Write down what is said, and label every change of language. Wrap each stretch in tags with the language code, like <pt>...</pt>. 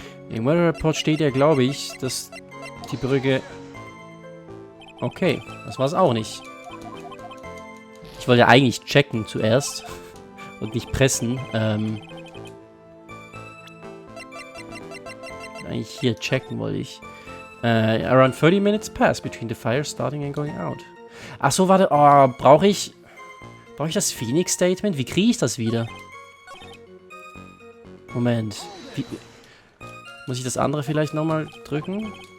<de>Im Weather Report steht ja, glaube ich, dass die Brücke... Okay, das war es auch nicht. Ich wollte ja eigentlich checken zuerst und nicht pressen. Eigentlich hier checken wollte ich.</de> <en>Around 30 minutes pass between the fire starting and going out.</en> <de>Achso, warte. Oh, brauche ich das Phoenix Statement? Wie kriege ich das wieder? Moment. Muss ich das andere vielleicht nochmal drücken?</de>